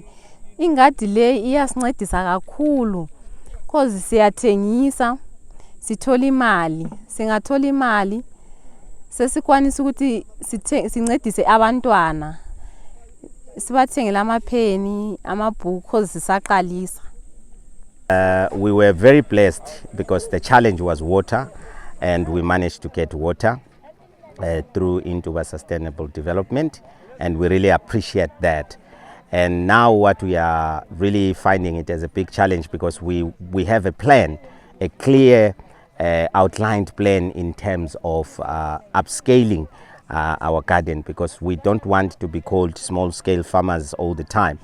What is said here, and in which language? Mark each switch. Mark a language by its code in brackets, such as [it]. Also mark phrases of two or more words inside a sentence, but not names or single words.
[nd] Ingadi le iyasincedisa kakhulu because siyathengisa, sithola imali, singathola imali sesikwanisa ukuthi sincedise abantwana, sibathengela amapheni, amabhuku because sisaqalisa. [en] We were very blessed because the challenge was water, and we managed to get water through Intuba Sustainable Development, and we really appreciate that. And now what we are really finding it as a big challenge, because we have a plan, a clear outlined plan in terms of upscaling our garden, because we don't want to be called small-scale farmers all the time.